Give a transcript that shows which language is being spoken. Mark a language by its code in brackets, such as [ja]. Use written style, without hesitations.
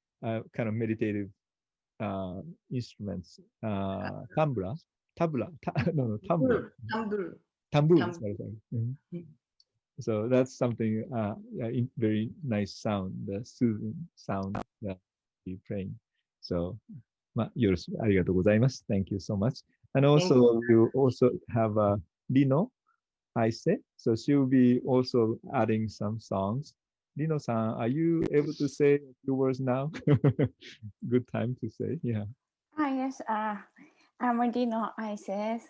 [en] Kind of meditative instruments. Tambura, tambura. Tambur. Sorry. So that's something, very nice sound, the soothing sound that you're playing. [ja] So, よろしくありがとうございます。 [en] Thank you so much. And also, you also have Lino Aise. So she'll be also adding some songs. Lino-san, are you able to say a few words now? Good time to say, yeah. Yes, I'm Dino Aise.